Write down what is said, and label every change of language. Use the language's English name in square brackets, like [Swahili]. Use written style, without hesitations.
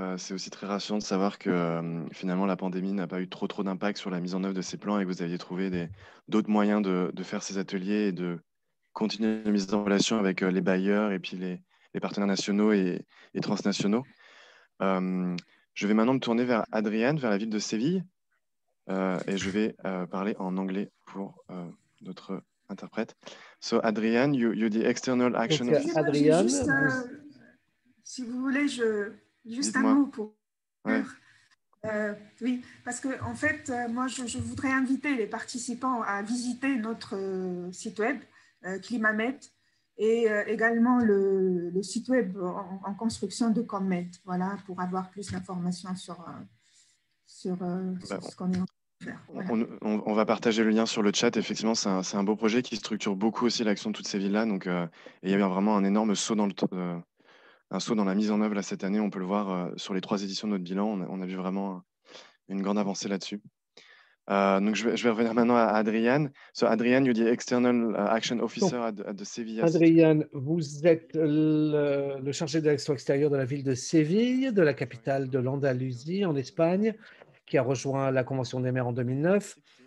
[French] C'est aussi très rassurant de savoir que finalement, la pandémie n'a pas eu trop d'impact sur la mise en œuvre de ces plans et que vous aviez trouvé d'autres moyens de faire ces ateliers et de continuer la mise en relation avec les bailleurs et puis les partenaires nationaux et transnationaux. Je vais maintenant me tourner vers Adrienne, vers la ville de Séville, et je vais parler en anglais pour notre interprète. [English] So, Adrienne, you're the external action officer. [French] Adrienne, si vous voulez, juste un mot pour... Ouais. Oui, parce que en fait, moi, je voudrais inviter les participants à visiter notre site web, ClimaMed, et également le site web en construction de ComMed, voilà, pour avoir plus d'informations sur ce qu'on est en train de faire. Voilà. On va partager le lien sur le chat. Effectivement, c'est un beau projet qui structure beaucoup aussi l'action de toutes ces villes-là. Donc, et il y a eu vraiment un énorme saut un saut dans la mise en œuvre là, cette année. On peut le voir sur les 3 éditions de notre bilan. On a vu vraiment une grande avancée là-dessus. Donc, je vais revenir maintenant à Adrienne. [English] So, Adrienne, you're the external action officer at the Sevilla. [French] Adrienne, vous êtes le chargé de l'action extérieure de la ville de Séville, de la capitale de l'Andalousie en Espagne, qui a rejoint la Convention des maires en 2009.